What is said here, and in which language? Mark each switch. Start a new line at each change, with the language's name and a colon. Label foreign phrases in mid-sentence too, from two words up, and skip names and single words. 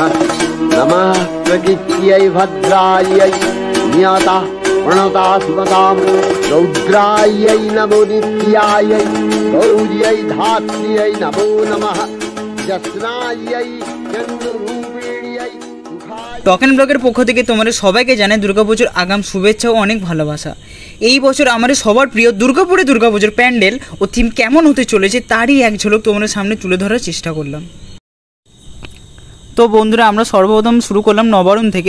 Sanskrit: नमः प्रकृत्यै भद्रायै नियता प्रणता सुमतां रौद्रायै नमो नित्यायै गौर्यै धात्र्यै नमो नमः। जस्नायै चन्द्ररूपिण्यै।
Bangla: টকেন ব্লগের পক্ষ থেকে তোমাদের সবাইকে জানাই দুর্গাপুজোর আগাম শুভেচ্ছা ও অনেক ভালোবাসা। এই বছর আমাদের সবার প্রিয় দুর্গাপুজোর প্যান্ডেল ও থিম কেমন হতে চলেছে তারই এক ঝলক তোমাদের সামনে তুলে ধরার চেষ্টা করলাম। তো বন্ধুরা, আমরা সর্বপ্রথম শুরু করলাম নবারণ থেকে।